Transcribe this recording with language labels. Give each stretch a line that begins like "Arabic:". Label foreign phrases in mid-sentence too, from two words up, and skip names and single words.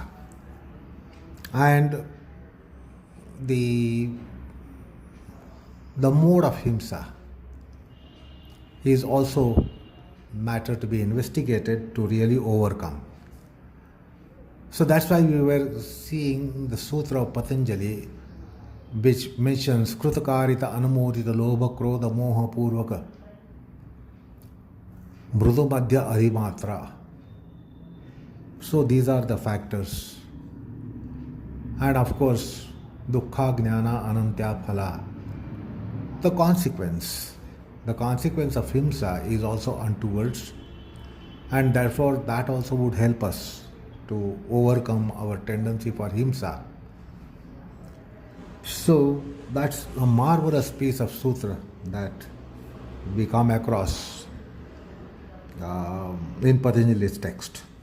English: And the mode of himsa is also matter to be investigated to really overcome. So that's why we were seeing the sutra of Patanjali, which mentions
Sanskrit: krutakarita anumodita lobha krodha moha purvaka mrudu madhya adhimatra.
English: So these are the factors. And of course,
Sanskrit: dukkha jnana anantya phala.
English: The consequence of himsa is also untowards, and therefore that also would help us to overcome our tendency for himsa. So that's a marvelous piece of sutra that we come across in Patanjali's text.